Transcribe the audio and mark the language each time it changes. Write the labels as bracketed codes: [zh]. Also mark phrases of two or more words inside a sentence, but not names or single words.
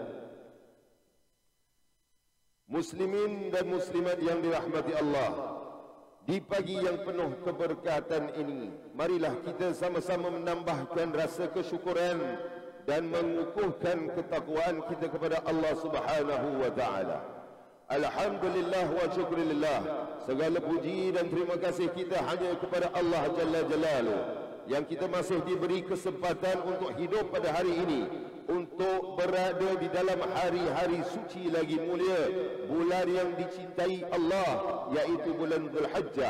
[ms] Muslimin dan muslimat yang dirahmati Allah, di pagi yang penuh keberkatan ini, marilah kita sama-sama menambahkan rasa kesyukuran dan mengukuhkan ketakwaan kita kepada Allah [ar] سبحانه وتعالى. الحمد لله والشكر لله. [ms] Segala puji dan terima kasih kita hanya kepada Allah [ar] جل جلاله [ms] yang kita masih diberi kesempatan untuk hidup pada hari ini untuk berada di dalam hari-hari suci lagi mulia, bulan yang dicintai Allah, yaitu bulan Zulhijjah.